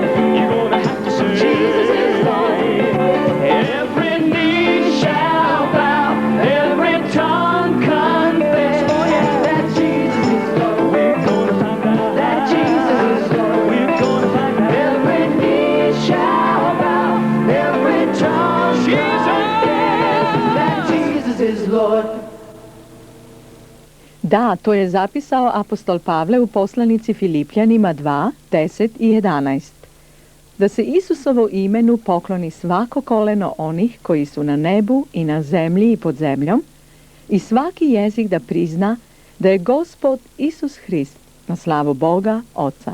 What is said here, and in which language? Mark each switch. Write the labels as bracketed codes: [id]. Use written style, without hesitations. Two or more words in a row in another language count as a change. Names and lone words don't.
[en] You're gonna have to say Jesus is Lord. Every knee shall bow, every tongue confess. Oh yeah, that Jesus is Lord. We're gonna find out that Jesus is Lord. We're gonna find out. Every knee shall bow, every tongue confess that Jesus is Lord. [sr] Da, to je zapisao apostol Pavle u poslanici Filipljanima 2, 10 i 11. Da se Isusovo imenu pokloni svako koleno onih koji su na nebu i na zemlji i pod zemljom i svaki jezik da prizna da je Gospod Isus Hrist na slavu Boga Oca.